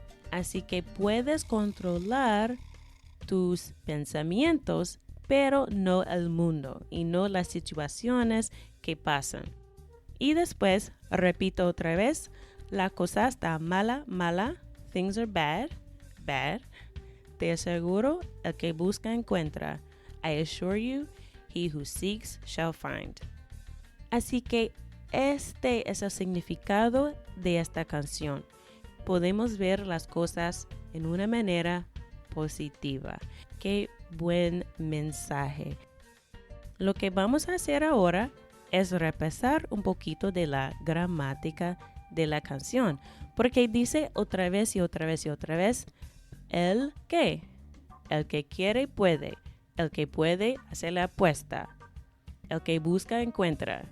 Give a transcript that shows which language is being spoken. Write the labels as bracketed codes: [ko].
[es] Así que puedes controlar tus pensamientos, pero no el mundo y no las situaciones que pasan. Y después, repito otra vez, la cosa está mala, mala. [en] Things are bad, bad. [es] Te aseguro, el que busca encuentra. [en] I assure you, he who seeks shall find. [es] Así que este es el significado de esta canción. Podemos ver las cosas en una manera positiva. Qué buen mensaje. Lo que vamos a hacer ahora es repasar un poquito de la gramática de la canción, porque dice otra vez y otra vez y otra vez, el que quiere puede, el que puede hacer la apuesta, el que busca encuentra.